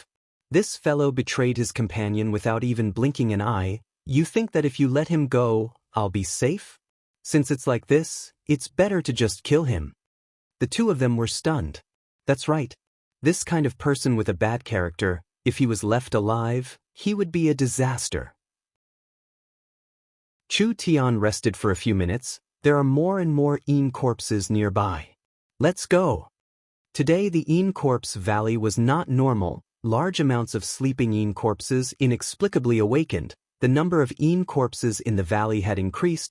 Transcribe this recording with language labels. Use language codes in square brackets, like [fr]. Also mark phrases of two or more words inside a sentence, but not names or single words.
[en] This fellow betrayed his companion without even blinking an eye. You think that if you let him go, I'll be safe? Since it's like this, it's better to just kill him. The two of them were stunned. That's right. This kind of person with a bad character, if he was left alive, he would be a disaster. Chu Tian rested for a few minutes. There are more and more Yin corpses nearby. Let's go. Today the Yin corpse valley was not normal. Large amounts of sleeping Yin corpses inexplicably awakened. The number of Yin corpses in the valley had increased.